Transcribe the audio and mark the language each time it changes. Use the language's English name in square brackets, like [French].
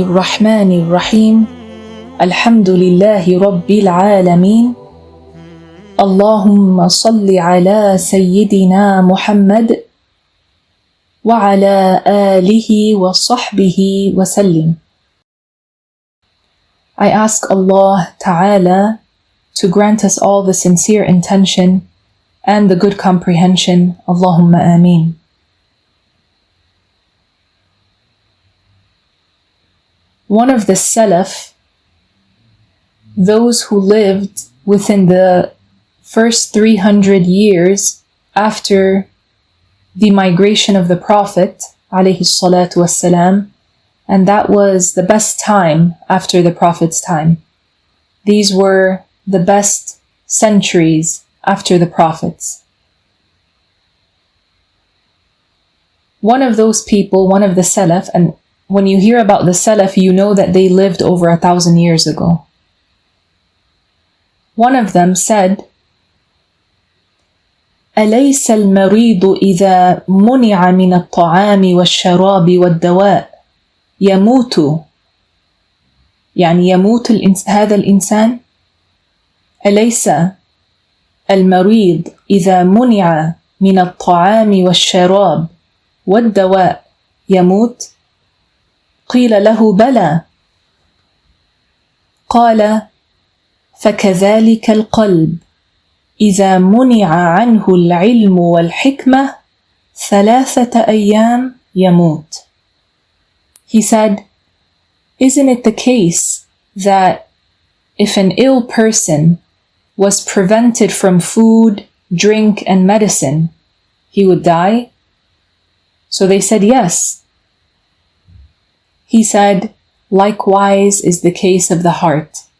[Arabic] 𝗙𝗲𝗵𝗲𝗿𝘁 الحمد لله رب العالمين اللهم صل على سيدنا محمد وعلى آله وصحبه وسلم. [English] I ask Allah Ta'ala to grant us all the sincere intention and the good comprehension. [Arabic] Allahumma ameen. [English] One of the Salaf, those who lived within the first 300 years after the migration of the Prophet ﷺ, and that was the best time after the Prophet's time. These were the best centuries after the Prophets. One of those people, one of the Salaf, and when you hear about the Salaf, you know that they lived over 1,000 years ago. One of them said, [Arabic] أَلَيْسَ الْمَرِيضُ إِذَا مُنِعَ مِنَ الطَّعَامِ وَالشَّرَابِ وَالدَّوَاءِ يَمُوتُ يعني يموت هذا الإنسان. أليس المريض إذا منع من الطعام والشراب والدواء يموت؟ قيل له بلى. قال فكذلك القلب إذا منع عنه العلم والحكمة 3 أيام يموت. [English] He said, isn't it the case that if an ill person was prevented from food, drink, and medicine, he would die? So they said yes. He said, likewise is the case of the heart.